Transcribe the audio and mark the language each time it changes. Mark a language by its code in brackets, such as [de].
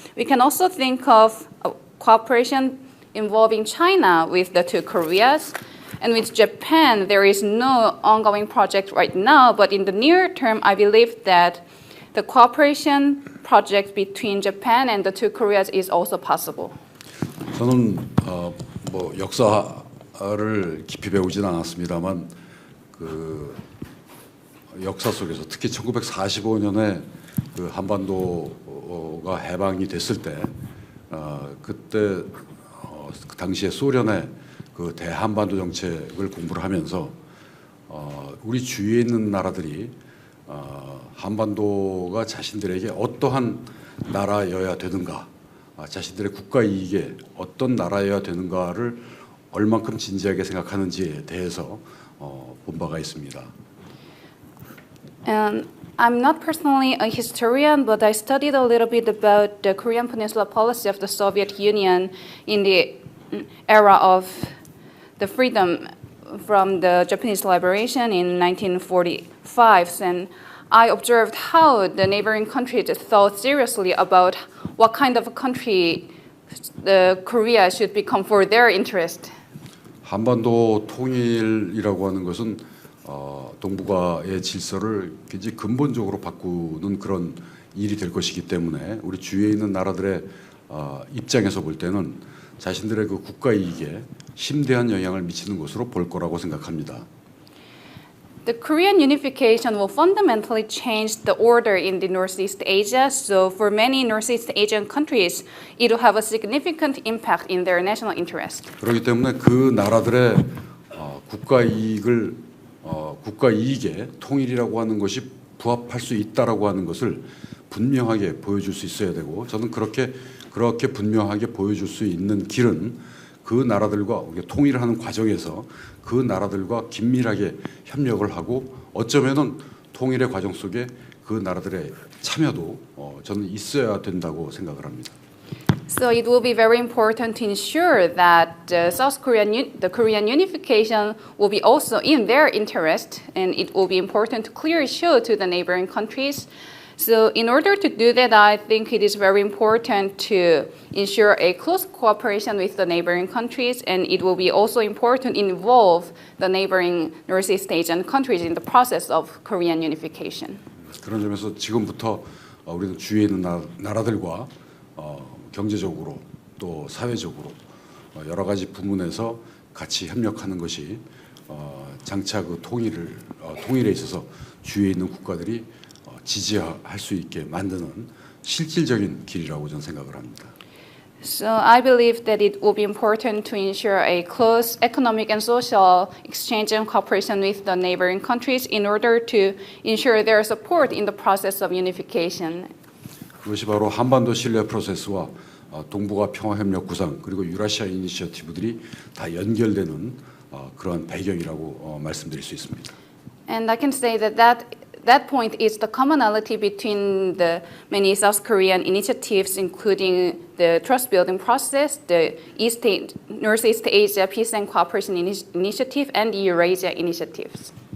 [en] We can also think of cooperation involving China with the two Koreas. And with Japan, there is no ongoing project right now, but in the near term, I believe that the cooperation project between Japan and the two Koreas is also possible. [ko] 저는 뭐 역사를 깊이 배우지는 않았습니다만 그 역사 속에서 특히 1945년에 그 한반도가 해방이 됐을 때 그때 그 당시에 소련의 그 대한반도 정책을 공부를 하면서 우리 주위에 있는 나라들이 한반도가 자신들에게 어떠한 나라여야 되는가, 자신들의 국가 이익에 어떤 나라여야 되는가를 얼만큼 진지하게 생각하는지에 대해서 본 바가 있습니다. [en] I'm not personally a historian, but I studied a little bit about the Korean Peninsula policy of the Soviet Union in the era of the freedom from the Japanese liberation in 1945. And I observed how the neighboring countries thought seriously about what kind of a country Korea should become for their interest. [ko] 한반도 통일이라고 하는 것은 동북아의 질서를 굉장히 근본적으로 바꾸는 그런 일이 될 것이기 때문에 우리 주위에 있는 나라들의 입장에서 볼 때는 자신들의 그 국가 이익에 심대한 영향을 미치는 것으로 볼 거라고 생각합니다. [en] The Korean unification will fundamentally change the order in the Northeast Asia. So for many Northeast Asian countries, it will have a significant impact in their national interest. [ko] 그렇기 때문에 그 나라들의 국가 이익에 통일이라고 하는 것이 부합할 수 있다라고 하는 것을 분명하게 보여줄 수 있어야 되고 저는 그렇게 분명하게 보여줄 수 있는 길은 그 나라들과 우리가 통일을 하는 과정에서 그 나라들과 긴밀하게 협력을 하고 어쩌면은 통일의 과정 속에 그 나라들의 참여도 저는 있어야 된다고 생각을 합니다. [en] So it will be very important to ensure that the Korean unification will be also in their interest, and it will be important to clearly show to the neighboring countries. So in order to do that, I think it is very important to ensure a close cooperation with the neighboring countries, and it will be also important to involve the neighboring Northeast Asian countries in the process of Korean unification. [ko] 그런 점에서 지금부터 우리는 주위에 있는 나라들과 경제적으로 또 사회적으로 여러 가지 부문에서 같이 협력하는 것이 장차 그 통일에 있어서 주위에 있는 국가들이 지지할 수 있게 만드는 실질적인 길이라고 저는 생각을 합니다. [en] So I believe that it will be important to ensure a close economic and social exchange and cooperation with the neighboring countries in order to ensure their support in the process of unification. [ko] 그것이 바로 한반도 신뢰 프로세스와 동북아 평화협력 구상 그리고 유라시아 이니셔티브들이 다 연결되는 그러한 배경이라고 말씀드릴 수 있습니다. [en] And I can say that point is the commonality between the many South Korean initiatives, including the trust-building process, the Northeast Asia Peace and Cooperation Initiative, and the Eurasia initiatives.